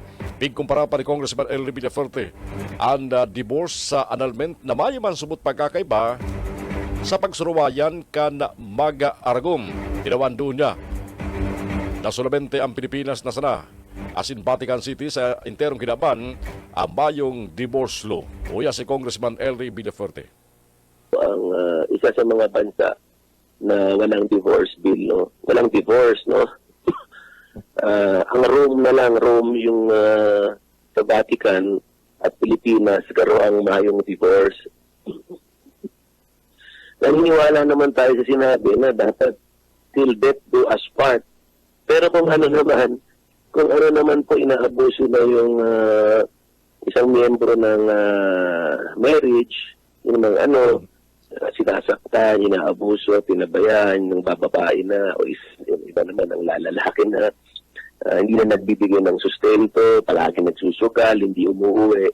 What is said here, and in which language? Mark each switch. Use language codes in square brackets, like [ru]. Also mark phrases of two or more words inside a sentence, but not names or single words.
[bik] Pigkumpara pa ni Congressman Elry Villafuerte ang divorce sa annulment na may man subot pagkakaiba sa pagsuruwayan kan mag-aragom. Tinawan doon niya na solamente ang Pilipinas na sana asin Vatican City sa interong kinaban ang mayong divorce law. Uya si Congressman Elry Villafuerte. [tl] Ang isa sa mga bansa na walang divorce bill, no? Walang divorce, no? Ang Rome na lang, Rome yung sa Vatican at Pilipinas, karo ang mayong divorce. Naniniwala naman tayo sa sinabi na dapat [en] till death do us part. [tl] Pero kung ano naman po inaabuso na yung isang miyembro ng marriage, yung mga sinasaktan, inaabuso, pinabayaan ng bababae na o yung iba naman ang lalaki na hindi na nagbibigay ng sustento, palagi nagsusugal, hindi umuwi.